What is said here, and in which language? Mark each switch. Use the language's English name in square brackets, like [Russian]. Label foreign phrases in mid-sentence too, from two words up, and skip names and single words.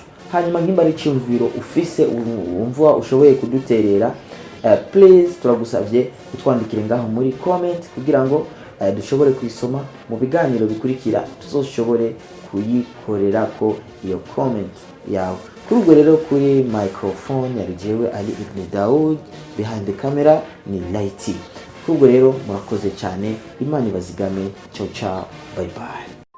[Rundi] Hanyuma nkimba ari cyumviro ufise umva ushoboye kuduterera, please turagusavye utwandikire ngaho muri comment kugira ngo dushobore kwisoma mu biganiro bikurikira, tuzoshobore kuyikorera ko iyo comment yawe. Kuri ubwo rero kuri microphone yari jewe Ali Ibn Daud, [English] behind the camera [Rundi] ni Lighty. Kuri ubwo rero murakoze cyane, Imana ibazigame. [Italian] Ciao ciao, [English] bye bye.